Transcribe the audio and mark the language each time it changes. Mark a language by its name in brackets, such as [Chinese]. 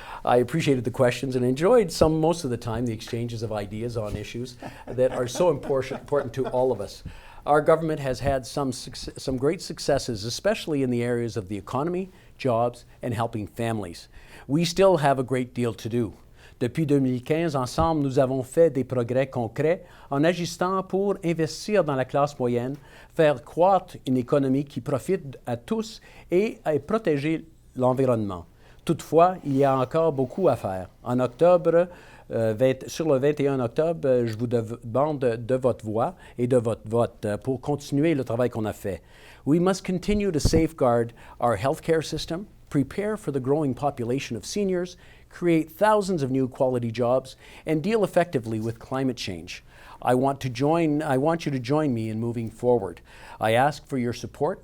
[English] I appreciated the questions and enjoyed most of the time, the exchanges of ideas on issues that are so important to all of us. Our government has had some great successes, especially in the areas of the economy, jobs, and helping families. We still have a great deal to do. [French] Depuis 2015, ensemble, nous avons fait des progrès concrets en agissant pour investir dans la classe moyenne, faire croître une économie qui profite à tous et à protéger l'environnement. Toutefois, il y a encore beaucoup à faire. En octobre, sur le 21 octobre, je vous demande de votre voix et de votre vote pour continuer le travail qu'on a fait. [English] We must continue to safeguard our healthcare system, prepare for the growing population of seniors, create thousands of new quality jobs, and deal effectively with climate change. I want you to join me in moving forward. I ask for your support.